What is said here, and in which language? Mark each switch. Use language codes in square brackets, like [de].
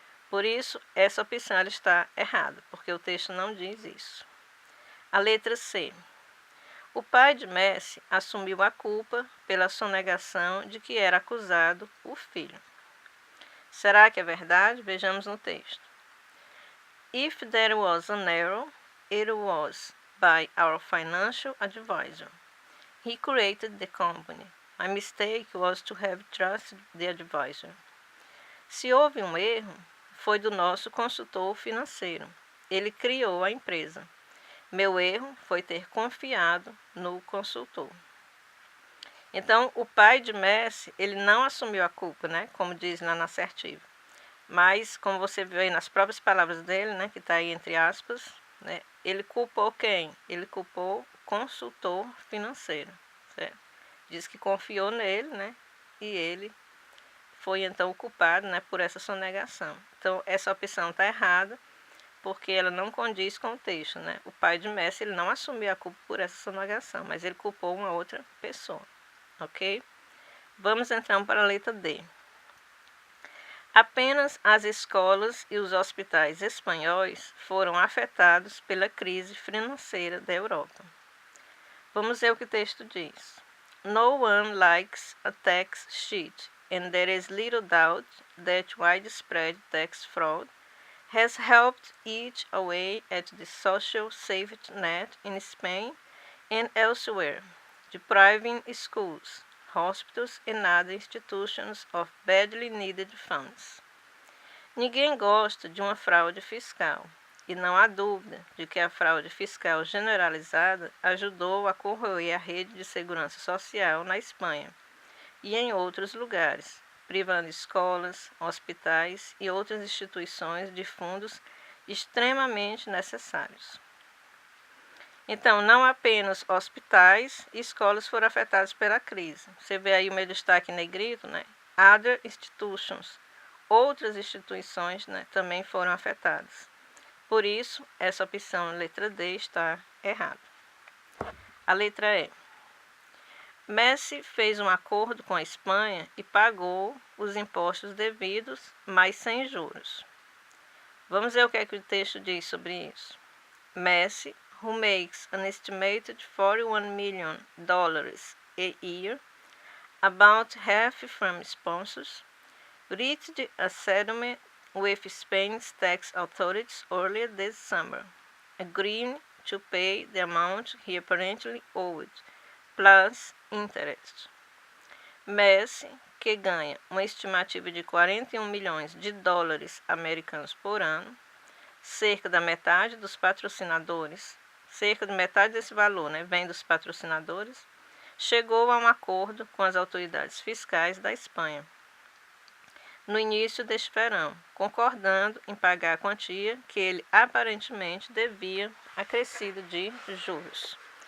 [pt] Por isso, essa opção ela está errada, porque o texto não diz isso. A letra C. O pai de Messi assumiu a culpa pela sonegação de que era acusado o filho. Será que é verdade? Vejamos no texto. [en] If there was an error, it was by our financial advisor. He created the company. My mistake was to have trusted the advisor. [pt] Se houve um erro, foi do nosso consultor financeiro. Ele criou a empresa. Meu erro foi ter confiado no consultor. Então, o pai de Messi, ele não assumiu a culpa, como diz lá na assertiva. Mas, como você viu aí nas próprias palavras dele, que está aí entre aspas, ele culpou quem? Ele culpou o consultor financeiro, certo? Diz que confiou nele, e ele foi então o culpado, por essa sonegação. Então, essa opção está errada, porque ela não condiz com o texto, O pai de Messi, ele não assumiu a culpa por essa sonegação, mas ele culpou uma outra pessoa, ok? Vamos então para a letra D. Apenas as escolas e os hospitais espanhóis foram afetados pela crise financeira da Europa. Vamos ver o que o texto diz. [en] No one likes a tax cheat, and there is little doubt that widespread tax fraud has helped eat away at the social safety net in Spain and elsewhere, depriving schools, hospitals and other institutions of badly needed funds. [pt] Ninguém gosta de uma fraude fiscal, e não há dúvida de que a fraude fiscal generalizada ajudou a corroer a rede de segurança social na Espanha e em outros lugares, privando escolas, hospitais e outras instituições de fundos extremamente necessários. Então, não apenas hospitais e escolas foram afetados pela crise. Você vê aí o meu destaque em negrito, Other institutions, outras instituições, também foram afetadas. Por isso, essa opção, letra D, está errada. A letra E. Messi fez um acordo com a Espanha e pagou os impostos devidos, mas sem juros. Vamos ver o que o texto diz sobre isso. [en] Messi, who makes an estimated $41 million a year, about half from sponsors, reached a settlement with Spain's tax authorities earlier this summer, agreeing to pay the amount he apparently owed, plus interest. [pt] Messi, que ganha uma estimativa de 41 milhões de dólares americanos por ano, cerca da metade dos patrocinadores, cerca de metade desse valor, vem dos patrocinadores, chegou a um acordo com as autoridades fiscais da Espanha no início deste verão, concordando em pagar a quantia que ele aparentemente devia acrescido de juros.